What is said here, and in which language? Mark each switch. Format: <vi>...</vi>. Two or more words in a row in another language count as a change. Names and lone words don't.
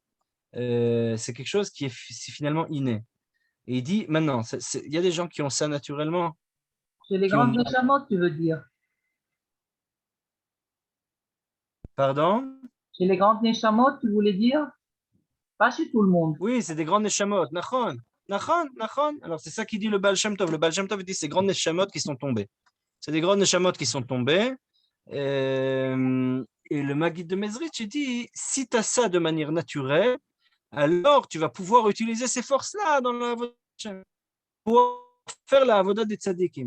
<fr>C'est quelque chose qui est finalement inné. Et il dit maintenant, il y a des gens qui ont ça naturellement. Chez les grandes Neshamot, tu veux dire? Pardon? Chez les grandes Neshamot, tu voulais dire? Pas chez tout le monde. Oui, c'est des grandes neshamot.</fr> <he>נכון נכון נכון.</he> <fr>Alors, c'est ça qui dit le Baal Shem Tov. Le Baal Shem Tov dit c'est grandes neshamot qui sont tombées. C'est des grandes neshamot qui sont tombées. Et le Maguid de Mezrich, il dit si tu as ça de manière naturelle, alors tu vas pouvoir utiliser ces forces-là dans la pour faire la avoda des tzadikim.</fr>